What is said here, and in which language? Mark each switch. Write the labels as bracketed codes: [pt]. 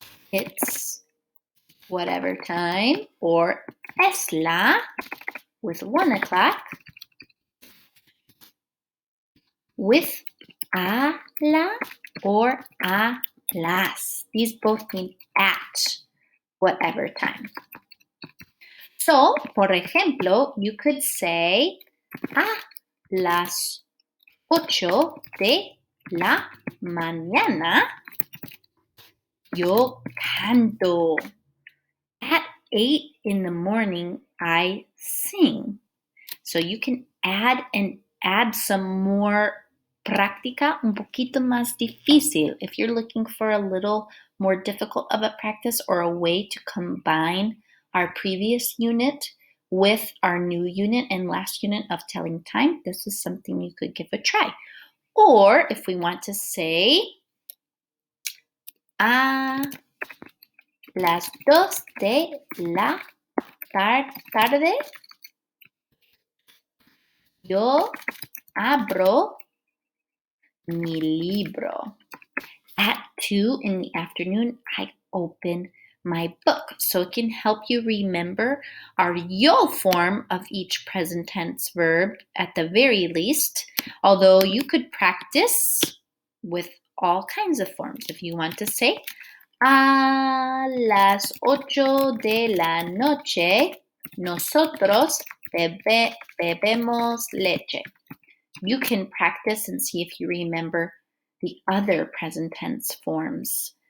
[en] It's whatever time, or es la with 1 o'clock, with a la or a las. These both mean at whatever time. So, por ejemplo, you could say [es] a las 8 de la mañana yo canto. [en] At 8 in the morning, I sing. So you can add some more [es] práctica, un poquito más difícil. [en] If you're looking for a little more difficult of a practice or a way to combine our previous unit with our new unit and last unit of telling time, this is something you could give a try. Or if we want to say [es] a las 2 de la tarde, yo abro mi libro. [en] At 2 in the afternoon, I open my book. So it can help you remember our yo form of each present tense verb at the very least, although you could practice with all kinds of forms. If you want to say, [es] a las 8 de la noche, nosotros bebemos leche. [en] You can practice and see if you remember the other present tense forms.